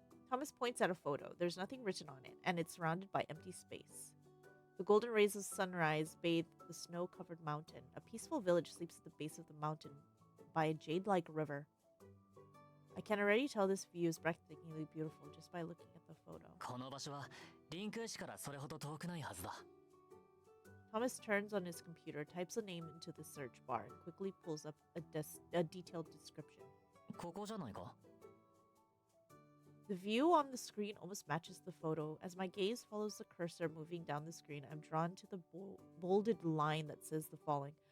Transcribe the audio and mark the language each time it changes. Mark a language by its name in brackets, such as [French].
[English] Thomas points at a photo. There's nothing written on it, and it's surrounded by empty space. The golden rays of sunrise bathe the snow-covered mountain. A peaceful village sleeps at the base of the mountain by a jade-like river. I can already tell this view is breathtakingly beautiful just by looking at the photo. [Japanese] この場所はリンク市からそれほど遠くないはずだ [English] Thomas turns on his computer, types a name into the search bar, and quickly pulls up a detailed description. [Japanese] ここじゃないか [English] The view on the screen almost matches the photo. As my gaze follows the cursor moving down the screen, I'm drawn to the bolded line that says the following.